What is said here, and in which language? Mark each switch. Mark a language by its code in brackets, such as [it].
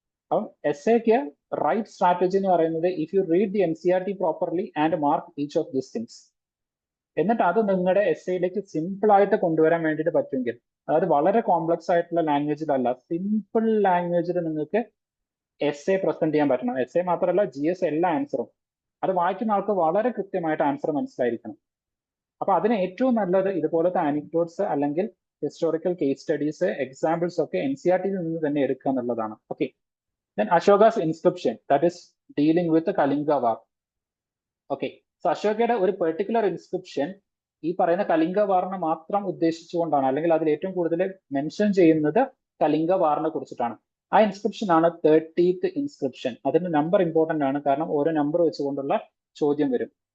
[ml] അപ്പം SAക്ക് right strategy എന്ന് പറയുന്നത് [en] if you read the NCERT properly and mark each of this things, [ml] എന്നിട്ട് അത് നിങ്ങളുടെ SAയിലേക്ക് സിമ്പിൾ ആയിട്ട് കൊണ്ടുവരാൻ വേണ്ടിയിട്ട് പറ്റുമെങ്കിൽ, അതായത് വളരെ കോംപ്ലക്സ് ആയിട്ടുള്ള ലാംഗ്വേജിലല്ല, സിമ്പിൾ ലാംഗ്വേജിൽ നിങ്ങൾക്ക് SA പ്രസന്റ് ചെയ്യാൻ പറ്റണം. SA മാത്രമല്ല GS എല്ലാ ആൻസറും അത് വായിക്കുന്ന ആൾക്ക് വളരെ കൃത്യമായിട്ട് ആൻസർ മനസ്സിലായിരിക്കണം. അപ്പൊ അതിന് ഏറ്റവും നല്ലത് ഇതുപോലത്തെ ആനിക്ഡോട്ട്സ് അല്ലെങ്കിൽ ഹിസ്റ്റോറിക്കൽ കേസ് സ്റ്റഡീസ്, എക്സാമ്പിൾസ് ഒക്കെ NCERTയിൽ നിന്ന് തന്നെ എടുക്കുക എന്നുള്ളതാണ്. [en] Okay, then Ashoka's inscription, that is dealing with the Kalinga war. [ml] Okay, so അശോകയുടെ ഒരു പെർട്ടിക്കുലർ ഇൻസ്ക്രിപ്ഷൻ ഈ പറയുന്ന കലിംഗ വാറിനെ മാത്രം ഉദ്ദേശിച്ചുകൊണ്ടാണ്, അല്ലെങ്കിൽ അതിൽ ഏറ്റവും കൂടുതൽ മെൻഷൻ ചെയ്യുന്നത് കലിംഗ വാറിനെ കുറിച്ചിട്ടാണ്. ആ ഇൻസ്ക്രിപ്ഷൻ ആണ് 30th ഇൻസ്ക്രിപ്ഷൻ. അതിന്റെ നമ്പർ ഇമ്പോർട്ടന്റ് ആണ്, കാരണം ഓരോ നമ്പർ വെച്ചുകൊണ്ടുള്ള ചോദ്യം വരും.